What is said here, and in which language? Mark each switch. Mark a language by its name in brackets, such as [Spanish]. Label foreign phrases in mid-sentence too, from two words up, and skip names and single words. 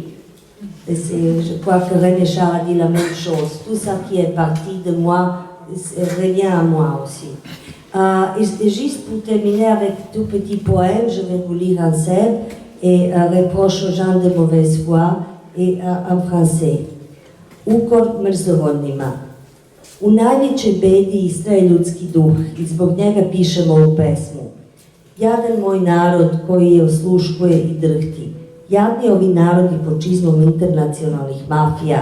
[French] Et je crois que René Char a dit la même chose. Tout ça qui est parti de moi revient à moi aussi. Et juste pour terminer avec tout petit poème, je vais vous lire en serbe et reproche aux gens de mauvaise foi et en français. [Serbian] Ukor mrzovodnima. U najvećoj bedi istraje ljudski duh i zbog njega pišemo ovu pesmu. Jadan moj narod koji je osluškuje i drhti. Jadni ovi narodi pod čizmom internacionalnih mafija.